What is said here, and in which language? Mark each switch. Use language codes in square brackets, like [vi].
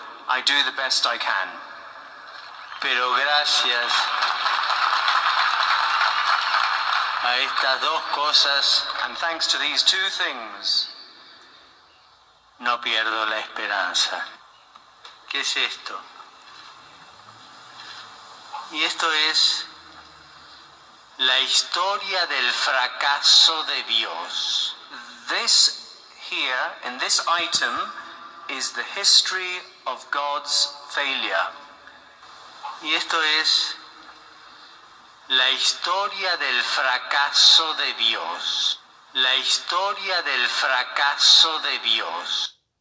[en] I do the best I can. [es] Pero gracias a estas dos cosas, [en] and thanks to these two things, [es] no pierdo la esperanza. ¿Qué es esto? Y esto es la historia del fracaso de Dios. [en] This here, in this item, is the history of God's failure. [es] Y esto es la historia del fracaso de Dios. La historia del fracaso de Dios.